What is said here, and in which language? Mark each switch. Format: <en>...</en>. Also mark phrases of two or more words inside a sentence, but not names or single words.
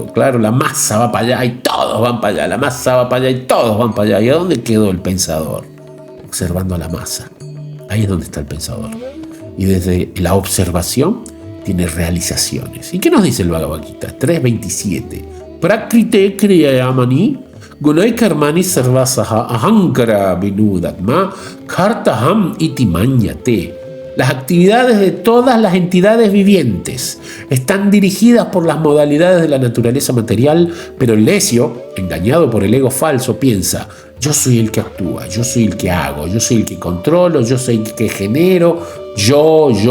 <es>Claro, la masa va para allá y todos van para allá. La masa va para allá y todos van para allá. ¿Y a dónde quedó el pensador? Observando a la masa. Ahí es donde está el pensador. Y desde la observación tiene realizaciones. ¿Y qué nos dice el Bhagavad Gita? 3.27.</es> <sa>Prakrite kriyamani Gunai karmani sarvasaha ahankara vinudatma kartaham itimanyate.</sa> <es>Las actividades de todas las entidades vivientes están dirigidas por las modalidades de la naturaleza material, pero el necio, engañado por el ego falso, piensa: yo soy el que actúa, yo soy el que hago, yo soy el que controlo, yo soy el que genero, yo.</es>